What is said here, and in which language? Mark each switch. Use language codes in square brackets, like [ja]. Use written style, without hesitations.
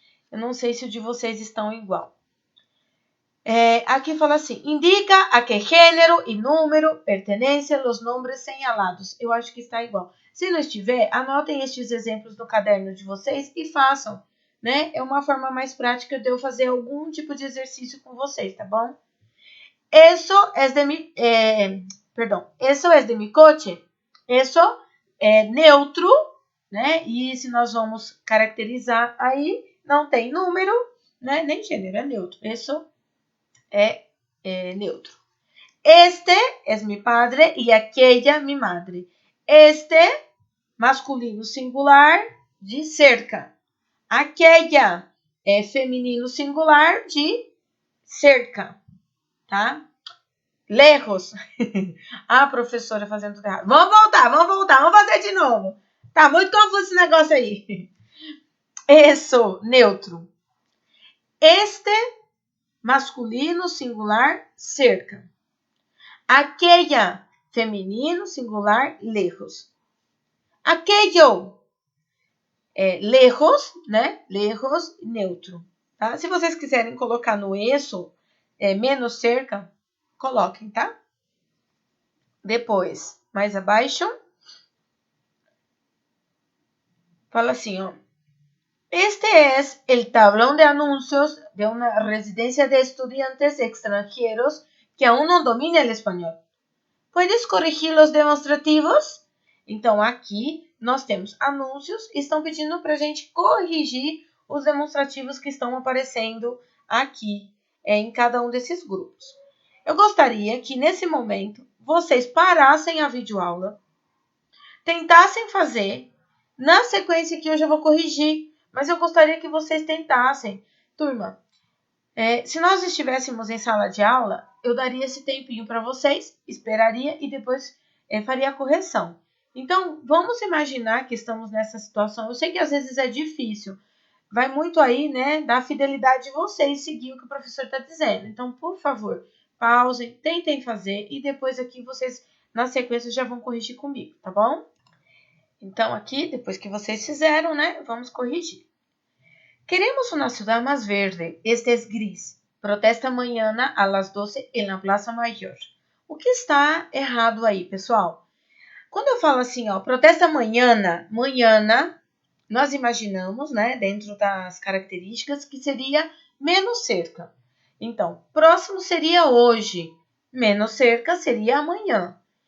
[pt] Eu não sei se o de vocês estão igual. Aqui fala assim, indica a que gênero e número pertencem os nomes señalados. Eu acho que está igual. Se não estiver, anotem estes exemplos no caderno de vocês e façam. né? É uma forma mais prática de eu fazer algum tipo de exercício com vocês, tá bom? [es] Eso es de mi, eso es de mi coche. [pt] Eso é neutro, né? E se nós vamos caracterizar aí, não tem número, né? Nem gênero, é neutro. Eso é neutro. [es] Este es mi padre y aquella mi madre. [pt] Este, masculino singular de cerca. Aquella é feminino singular de cerca, tá? Lejos. Ah, professora fazendo tudo errado. Vamos voltar, vamos fazer de novo. Tá muito confuso esse negócio aí. Isso, neutro. Este, masculino singular, cerca. Aquella, feminino singular, lejos. Aquello, lejos, né? Lejos, neutro. Tá? Se vocês quiserem colocar no eso, menos cerca, coloquem, tá? Depois, mais abaixo, fala assim, ó. [es] Este es el tablón de anuncios de una residencia de estudiantes extranjeros que aún no domina el español. ¿Puedes corrigir los demonstrativos? [pt] Então, aqui nós temos anúncios e estão pedindo para a gente corrigir os demonstrativos que estão aparecendo aqui em cada um desses grupos. Eu gostaria que, nesse momento, vocês parassem a videoaula, tentassem fazer, na sequência que eu já vou corrigir, mas eu gostaria que vocês tentassem. Turma, se nós estivéssemos em sala de aula, eu daria esse tempinho para vocês, esperaria e depois faria a correção. Então, vamos imaginar que estamos nessa situação. Eu sei que às vezes é difícil. Vai muito aí, né, da fidelidade de vocês seguir o que o professor está dizendo. Então, por favor, pausem, tentem fazer e depois aqui vocês, na sequência, já vão corrigir comigo, tá bom? Então, aqui, depois que vocês fizeram, né, vamos corrigir. [es] Queremos una ciudad más verde. Este es gris. Protesta mañana a las 12 en la Plaza Mayor. [pt] O que está errado aí, pessoal? Quando eu falo assim, ó, protesta manhã, nós imaginamos, né, dentro das características, que seria menos cerca. Então, próximo seria hoje, menos cerca seria amanhã.